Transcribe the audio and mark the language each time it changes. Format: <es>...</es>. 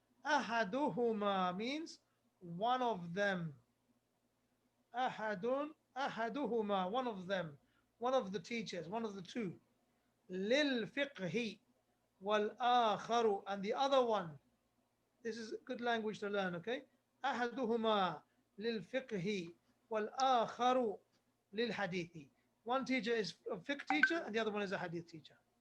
<en>أحدهما means one of them. أحدهما, one of them, one of the teachers, one of the two.</en> <ar>للفقه والآخر,</ar> <en>and the other one. This is good language to learn, okay?</en> <ar>أحدهما للفقه والآخر للحديث.</ar> <en>One teacher is a fiqh teacher and the other one is a hadith teacher.</en>